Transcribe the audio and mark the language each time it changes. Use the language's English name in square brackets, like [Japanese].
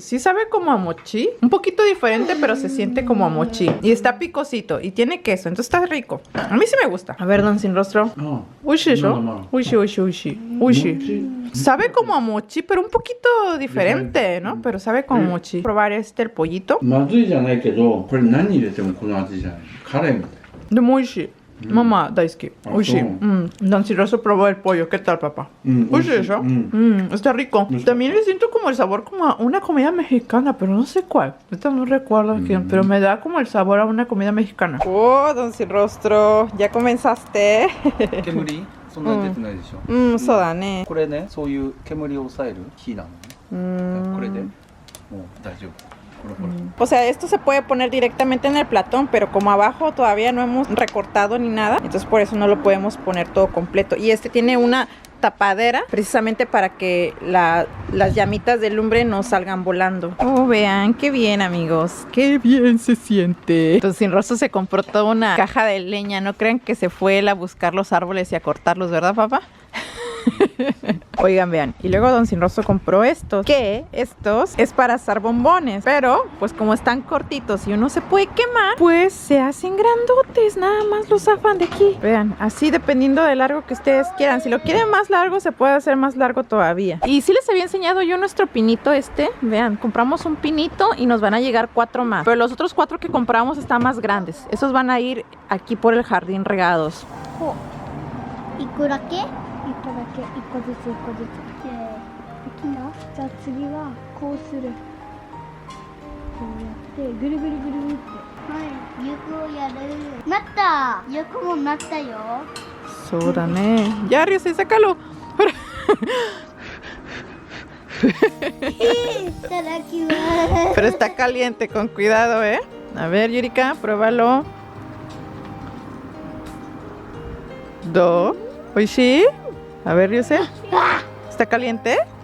[Spanish] Sí sabe como a mochi. Un poquito diferente, pero se siente como a mochi. Y está picosito. Y tiene queso. Entonces está rico. A mí sí me gusta. A ver, Don Sin Rostro. Uishi, ¿no? Uishi, uishi, uishi. Uishi. Sabe como a mochi, pero un poquito diferente, ¿no? Pero sabe como mochi. Probar el pollito. [Japanese] まずいじゃないけど、これ何入れてもこの味じゃない。カレーみたい。でも美味しい。 [Spanish] Mamá, [Japanese] daisuki. Uishi. [Spanish] Don Sin Rostro probó el pollo. ¿Qué tal, papá? Uishi, ¿eso? Está rico. También le siento como el sabor como a una comida mexicana, pero no sé cuál. Esta no recuerdo quién, pero me da como el sabor a una comida mexicana. Oh, Don Sin Rostro, ¿ya comenzaste? [Japanese] 煙そんなに出てないでしょ。そうだね。これね、そういう煙を抑える火なのね。これでもう大丈夫。 [Spanish] O sea, esto se puede poner directamente en el platón, pero como abajo todavía no hemos recortado ni nada, entonces por eso no lo podemos poner todo completo. Y este tiene una tapadera precisamente para que las llamitas de lumbre no salgan volando. Oh, vean, qué bien, amigos. Qué bien se siente. Entonces, Sin Rostro se compró toda una caja de leña. No crean que se fue él a buscar los árboles y a cortarlos, ¿verdad, papá? Oigan, vean, y luego Don Sin Rostro compró estos, que estos es para asar bombones, pero pues como están cortitos y uno se puede quemar, pues se hacen grandotes, nada más los zafan de aquí. Vean, así dependiendo del largo que ustedes quieran. Si lo quieren más largo, se puede hacer más largo todavía. Y sí les había enseñado yo nuestro pinito vean, compramos un pinito y nos van a llegar 4 más, pero los otros 4 que compramos están más grandes. Esos van a ir aquí por el jardín regados. [Japanese] いくらけ？ 1個だけ1個ずつ1個ずつできんの？じゃあ次はこうするこうやってぐるぐるぐるってはい横をやるなった横もなったよそうだねやるよせ [Spanish] sácalo [Japanese] ほらいただきます [Spanish] pero está caliente con cuidado a ver Yurika pruébalo do oishi a ver Ryuse ¿está caliente?